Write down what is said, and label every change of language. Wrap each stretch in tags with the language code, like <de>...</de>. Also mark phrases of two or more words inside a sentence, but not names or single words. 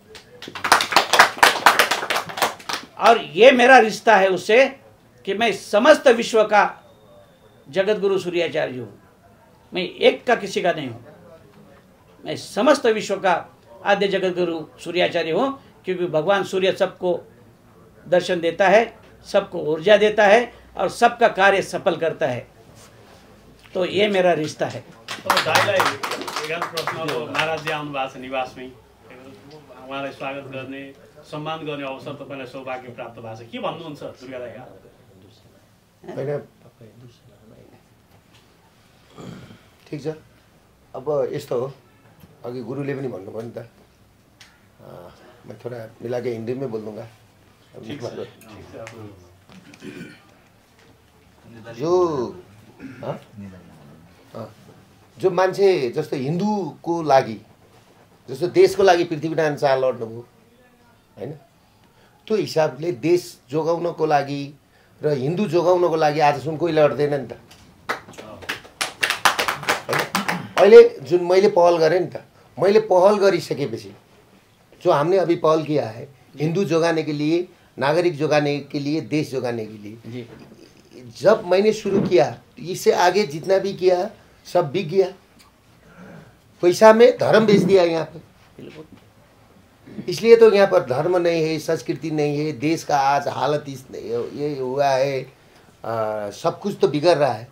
<hi>और ये मेरा रिश्ता है उससे कि मैं समस्त विश्व का जगत गुरु सूर्याचार्य हूं, मैं एक का किसी का नहीं हूं। मैं समस्त विश्व का आद्य जगत गुरु सूर्याचार्य हूं, क्योंकि भगवान सूर्य सबको दर्शन देता है, सबको ऊर्जा देता है और सबका कार्य सफल करता है। तो ये मेरा रिश्ता है।</hi> <ne>तो दाइलाई एक प्रश्न, अब महाराज जी आउनु भएको छ निवासमै, उहाँलाई स्वागत गर्ने सम्मान गर्ने अवसर तपाईलाई सौभाग्य प्राप्त भएको छ, के भन्नुहुन्छ दुर्गा दाइ? ठिक छ। अब यस्तो हो, अघि गुरुले पनि भन्नुभयो नि त,</ne> <hi>मैं थोड़ा मिला के हिंदी में बोल दूंगा।</hi> <ne>जो मान्छे जस्तो हिन्दूको लागि, जस्तो देशको लागि पृथ्वीनारायण शाह लड्नुभयो हैन, त्यो हिसाबले देश जोगाउनको लागि र हिन्दू जोगाउनको लागि आजसम्म कोही लड्दैन नि त। अहिले जुन मैले पहल गरेँ नि त, मैले पहल गरिसकेपछि</ne> <hi>जो हमने अभी पहल किया है हिंदू जोगाने के लिए, नागरिक जोगाने के लिए, देश जोगाने के लिए, जब मैंने शुरू किया इससे आगे जितना भी किया सब बिक गया। पैसा में धर्म बेच दिया यहाँ पे। इसलिए तो यहाँ पर धर्म नहीं है, संस्कृति नहीं है, देश का आज हालत ये हुआ है, सब कुछ तो बिगड़ रहा है।</hi>